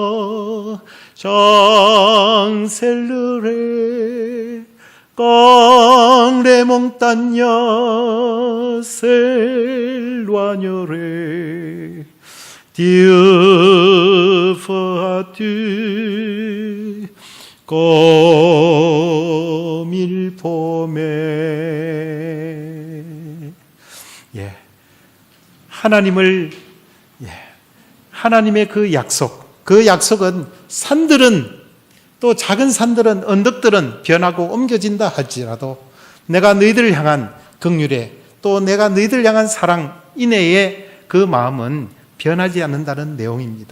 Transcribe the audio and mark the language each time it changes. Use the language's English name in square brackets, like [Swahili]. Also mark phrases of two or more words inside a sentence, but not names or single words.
[French] chancelleraient, quand les montagnes s'éloigneraient, Dieu feras-tu comme il promet. [Korean] 예, 하나님의 그 약속은 산들은 또 작은 산들은 언덕들은 변하고 옮겨진다 할지라도 내가 너희들을 향한 긍휼에 또 내가 너희들을 향한 사랑 인애의 그 마음은 변하지 않는다는 내용입니다.